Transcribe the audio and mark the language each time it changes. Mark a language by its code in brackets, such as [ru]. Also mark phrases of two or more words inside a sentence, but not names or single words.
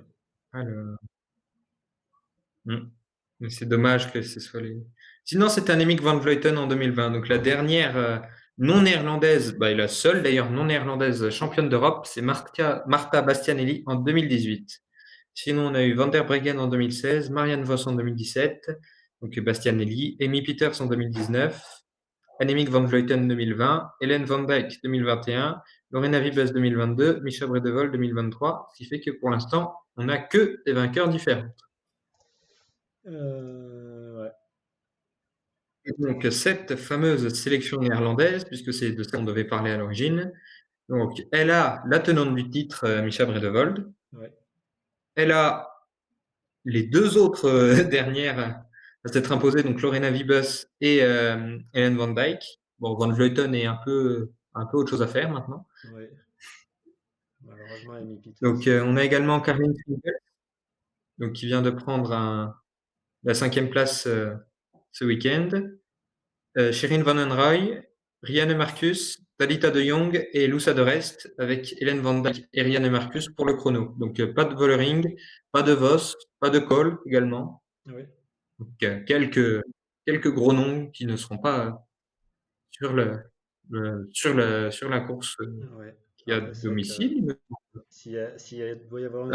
[fr] alors, hmm. Mais c'est dommage que ce soit les. Sinon, c'était Annemiek van Vleuten en 2020. Donc la dernière non néerlandaise, et la seule d'ailleurs non néerlandaise championne d'Europe, c'est Marta Bastianelli en 2018. Sinon, on a eu Van der Breggen en 2016, Marianne Vos en 2017, donc Bastianelli, Amy Peters en 2019, Annemiek van Vleuten 2020, Hélène Van Dijk 2021, Lorena Wiebes 2022, Micha Bredevol 2023, ce qui fait que pour l'instant, on n'a que des vainqueurs différents. Ouais. Et donc, cette fameuse sélection néerlandaise, puisque c'est de ça qu'on devait parler à l'origine, donc elle a la tenante du titre, Micha Bredevold, Ouais. elle a les deux autres dernières à s'être imposées, donc Lorena Wiebes et Hélène Van Dijk. Bon, Van Vleuten est un peu autre chose à faire maintenant. Ouais. Malheureusement, Amy Peters. Donc, on a également Caroline Kriegel, donc qui vient de prendre la 5e place ce week-end. Shirin Van Anrooy, Rianne Marcus, Thalita de Jong et Loussa de Rest avec Hélène Van Dijk et Rianne Marcus pour le chrono. Donc, pas de Vollering, pas de Vos, pas de Cole également. Oui. Donc, quelques gros noms qui ne seront pas sur sur la course Ouais. qui a Après, c'est vrai que domicile. s'il doit y avoir un